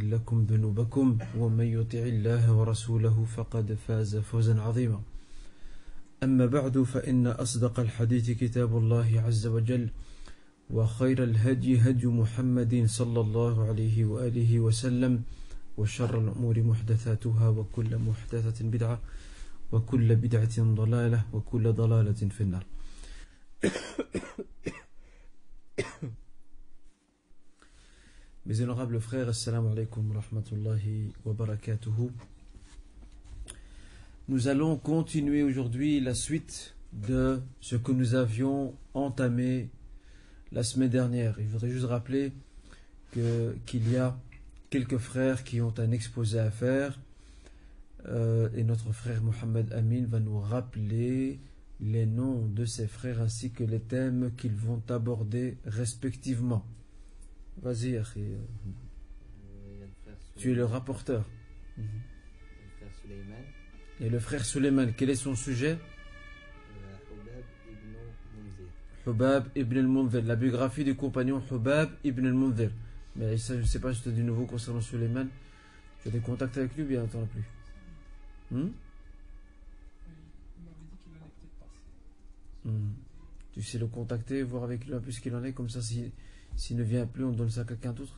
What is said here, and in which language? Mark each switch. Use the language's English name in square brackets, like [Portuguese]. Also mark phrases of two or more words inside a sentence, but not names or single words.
[Arabic] لكم ذنوبكم ومن يطع الله ورسوله فقد فاز فوزا عظيما أما بعد فإن أصدق الحديث كتاب الله عز وجل وخير الهدي هدي محمد صلى الله عليه وآله وسلم وشر الأمور محدثاتها وكل محدثة بدعة وكل بدعة ضلالة وكل ضلالة في النار. [French] Mes honorables frères, [Arabic] السلام عليكم ورحمة الله وبركاته. [French] Nous allons continuer aujourd'hui la suite de ce que nous avions entamé la semaine dernière. Il faudrait juste rappeler qu'il y a quelques frères qui ont un exposé à faire et notre frère Mohamed Amin va nous rappeler les noms de ses frères ainsi que les thèmes qu'ils vont aborder respectivement. Vas-y, Akhi. Tu es le rapporteur. Le frère Suleiman. Et le frère Suleiman, quel est son sujet? Hubab ibn al-Munzir, la biographie du compagnon Hubab ibn al-Munzir. Mais ça, je ne sais pas si tu as du nouveau concernant Suleiman. Tu as des contacts avec lui, bien t'en as plus. Tu sais le contacter, voir avec lui un peu ce qu'il en est, comme ça s'il ne vient plus, on donne ça à quelqu'un d'autre.